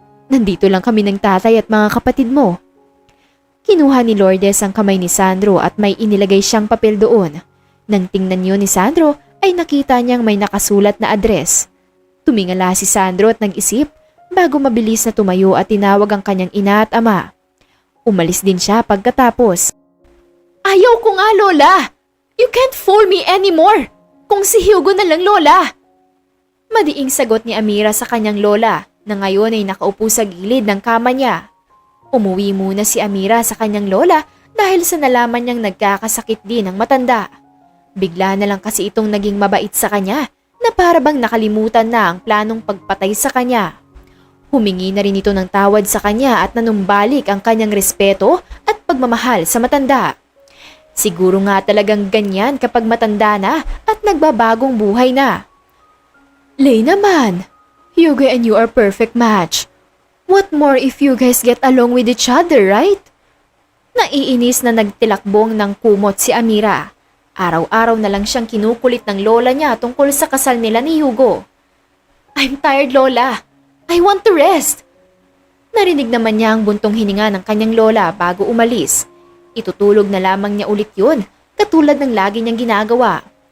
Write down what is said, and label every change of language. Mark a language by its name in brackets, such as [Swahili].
[Filipino] Nandito lang kami ng tatay at mga kapatid mo. Kinuha ni Lourdes ang kamay ni Sandro at may inilagay siyang papel doon. Nang tingnan yun ni Sandro ay nakita niyang may nakasulat na address. Tumingala si Sandro at nag-isip bago mabilis na tumayo at tinawag ang kanyang ina at ama. Umalis din siya pagkatapos. Ayaw ko nga, Lola! [English] You can't fool me anymore! [Filipino] Kung si Hugo na lang, Lola! Madiing sagot ni Amira sa kanyang lola na ngayon ay nakaupo sa gilid ng kama niya. Umuwi muna si Amira sa kanyang lola dahil sa nalaman niyang nagkakasakit din ang matanda. Bigla na lang kasi itong naging mabait sa kanya na para bang nakalimutan na ang planong pagpatay sa kanya. Humingi na rin ito ng tawad sa kanya at nanumbalik ang kanyang respeto at pagmamahal sa matanda. Siguro nga talagang ganyan kapag matanda na at nagbabagong buhay na. [English] Lay naman, Hugo and you are perfect match. What more if you guys get along with each other, right? [Filipino] Naiinis na nagtilakbong ng kumot si Amira. Araw-araw na lang siyang kinukulit ng lola niya tungkol sa kasal nila ni Hugo. [English] I'm tired, Lola. I want to rest. [Filipino] Narinig naman niya ang buntong hininga ng kanyang lola bago umalis. Itutulog na lamang niya ulit yun, katulad ng lagi niyang ginagawa.